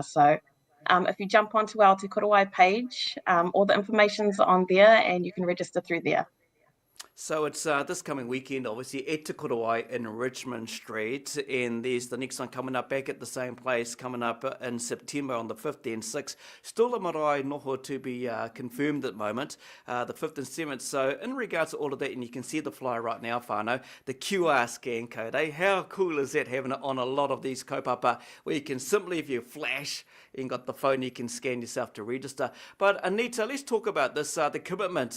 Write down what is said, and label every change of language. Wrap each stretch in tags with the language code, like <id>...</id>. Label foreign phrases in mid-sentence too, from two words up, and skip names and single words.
<en>So if you jump onto our Te Korowai page, all the information's on there and you can register through there. So it's this coming weekend, obviously, at Te Korowai in Richmond Street, and there's the next one coming up back at the same place, coming up in September on the 5th and 6th. Still a</en> <mi>marae noho</mi> <en>to be confirmed at the moment, the 5th and 7th. So in regards to all of that, and you can see the flyer right now, whānau, the QR scan code, how cool is that having it on a lot of these kaupapa, where you can simply, if you flash, and got the phone, you can scan yourself to register. But Anita, let's talk about this, the commitment.</en>